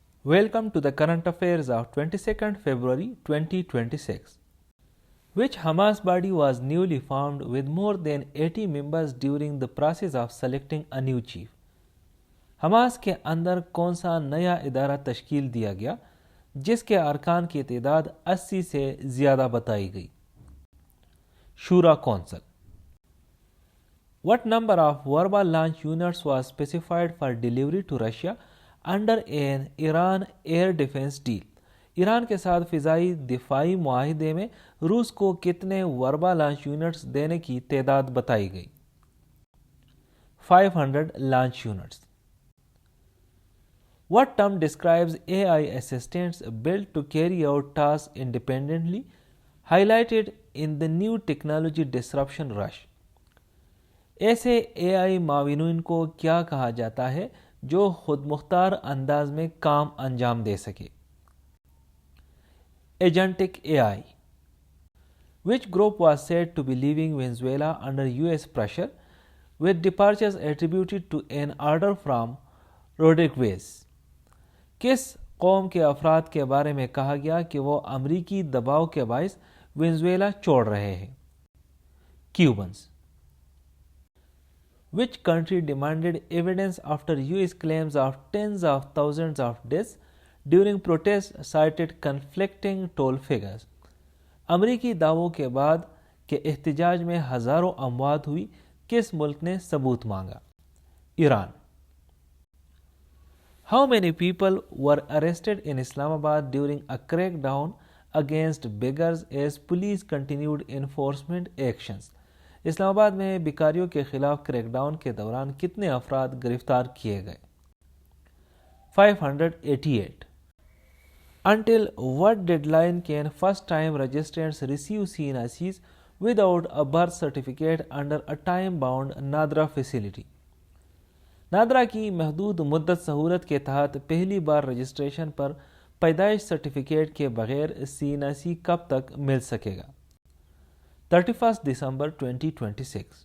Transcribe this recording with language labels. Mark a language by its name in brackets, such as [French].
[English] Welcome to the current affairs of 22nd February 2026. Which Hamas body was newly formed with more than 80 members during the process of selecting a new chief? [Urdu] Hamas کے اندر کون سا نیا ادارہ تشکیل دیا گیا جس کے ارکان کی تعداد 80 سے زیادہ بتائی گئی؟ شورا council. [English] What number of Vorba launch units was specified for delivery to Russia under an Iran air defense deal؟ [Urdu] Iran کے ساتھ فضائی دفاعی معاہدے میں روس کو کتنے وربا لانچ یونٹس دینے کی تعداد بتائی گئی؟ 500 launch units. [English] What term describes AI assistants built to carry out tasks independently, highlighted in the new technology disruption rush؟ [Urdu] ایسے AI معاونین کو کیا کہا جاتا ہے جو خود مختار انداز میں کام انجام دے سکے؟ [English] Agentic AI. Which group was said to be leaving Venezuela under US pressure, with departures attributed to an order from Rodriguez؟ [Urdu] کس قوم کے افراد کے بارے میں کہا گیا کہ وہ امریکی دباؤ کے باعث وینزویلا چھوڑ رہے ہیں؟ کیوبنز. [English] Which country demanded evidence after US claims of tens of thousands of deaths during protests cited conflicting toll figures؟ [Urdu] امریکی دعووں کے بعد کہ احتجاج میں ہزاروں اموات ہوئی، کس ملک نے ثبوت مانگا؟ Iran. [English] How many people were arrested in Islamabad during a crackdown against beggars as police continued enforcement actions؟ [Urdu] اسلام آباد میں بیکاریوں کے خلاف کریک ڈاؤن کے دوران کتنے افراد گرفتار کیے گئے؟ [English] 588. Until what deadline can first-time registrants receive CNICs without a birth certificate under a time-bound NADRA facility؟ [Urdu] NADRA کی محدود مدت سہولت کے تحت پہلی بار رجسٹریشن پر پیدائش سرٹیفکیٹ کے بغیر CNIC کب تک مل سکے گا؟ [English] 31 December 2026.